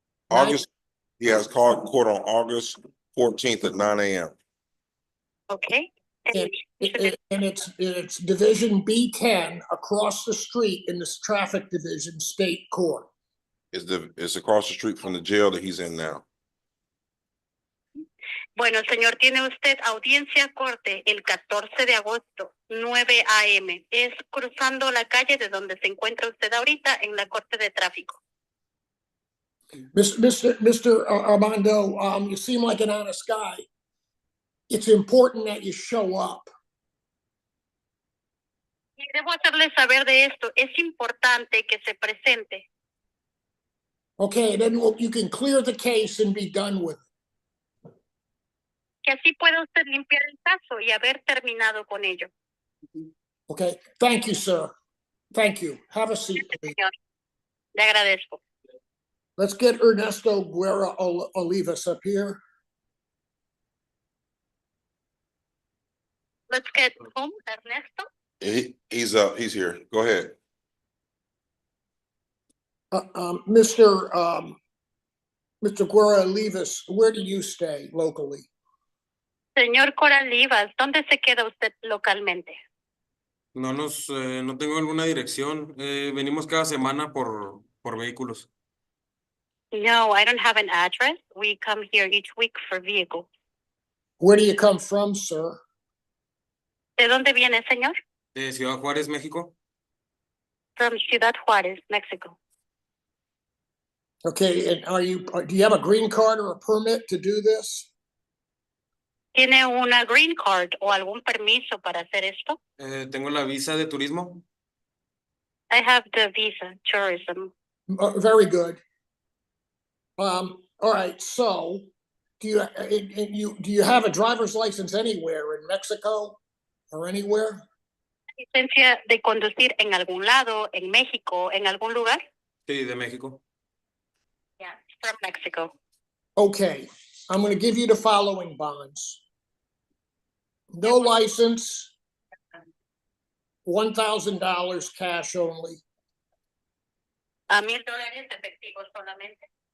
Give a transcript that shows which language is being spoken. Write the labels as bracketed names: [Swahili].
[English] August, he has called court on August 14th at 9 a.m. Okay. And it's Division B10 across the street in this traffic division state court. It's across the street from the jail that he's in now. [Spanish] Bueno, señor, tiene usted audiencia a corte el 14 de agosto, 9 a.m. Es cruzando la calle de donde se encuentra usted ahorita en la corte de tráfico. [English] Mr. Armando, you seem like an honest guy. It's important that you show up. [Spanish] Y debo hacerle saber de esto. Es importante que se presente. [English] Okay, then you can clear the case and be done with it. [Spanish] Que así pueda usted limpiar el caso y haber terminado con ello. [English] Okay, thank you, sir. Thank you. Have a seat, please. [Spanish] Señor, le agradezco. [English] Let's get Ernesto 𝗗𝗲𝗄𝗎 up here. Let's get home, Ernesto. He's up. He's here. Go ahead. Mr. 𝗗𝗲𝗄𝗎, where do you stay locally? [Spanish] Señor Coralivas, ¿dónde se queda usted localmente? No tengo alguna dirección. Venimos cada semana por vehículos. [English] No, I don't have an address. We come here each week for vehicles. Where do you come from, sir? [Spanish] ¿De dónde viene, señor? De Ciudad Juárez, México. [English] From Ciudad Juárez, Mexico. Okay, and do you have a green card or a permit to do this? [Spanish] ¿Tiene una green card o algún permiso para hacer esto? Tengo la visa de turismo. [English] I have the visa, tourism. Very good. All right, so do you have a driver's license anywhere in Mexico or anywhere? [Spanish] ¿Licencia de conducir en algún lado, en México, en algún lugar? Sí, de México. [English] Yeah, from Mexico. Okay, I'm going to give you the following bonds. No license, $1,000 cash only. [Spanish] $1,000 efectivos solamente.